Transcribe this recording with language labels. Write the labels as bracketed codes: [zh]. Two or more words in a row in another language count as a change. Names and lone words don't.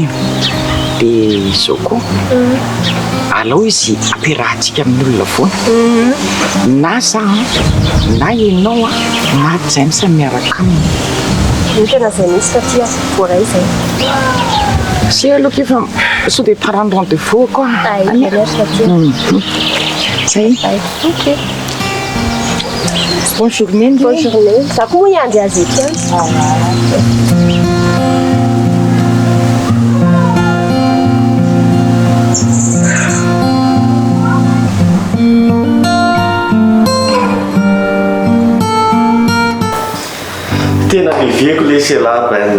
[mg] Dia izao koa. Alao izy ampiarahantsika amin'ny olona foana. Na zaho na ianao na James miaraka aminy. Ny tena izay misy tatia voaray izay. Sy aloha efa sao dia tarano rendez-vous koa. Merci tatia. Zay. Ok. [fr] Bonne journée. Bonne journée. [mg] Za koa moa hiandry azy ety. Tena miviako le sela baina.